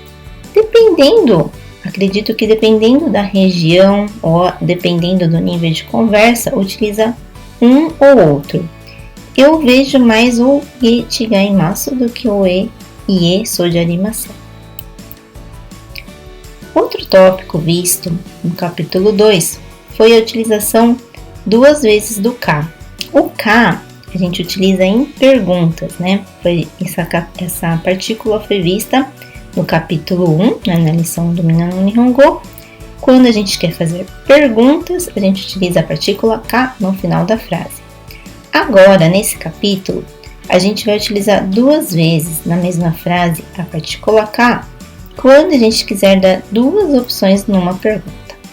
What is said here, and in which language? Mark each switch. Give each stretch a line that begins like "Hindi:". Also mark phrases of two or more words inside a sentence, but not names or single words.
Portuguese: Acredito que dependendo da região ou dependendo do nível de conversa, utiliza um ou outro. Eu vejo mais o
Japanese: いえ 違います
Portuguese: do que o
Japanese: いえ そう で ありません.
Portuguese: Outro tópico visto no capítulo 2 foi a utilização 2 vezes do ka. O ka a gente utiliza em perguntas, né? Essa partícula foi vista no capítulo 1, na lição do Minna no Nihongo. Quando a gente quer fazer perguntas, a gente utiliza a partícula ka no final da frase. Agora, nesse capítulo, a gente vai utilizar 2 vezes na mesma frase a partícula ka, quando a gente quiser dar 2 opções numa pergunta.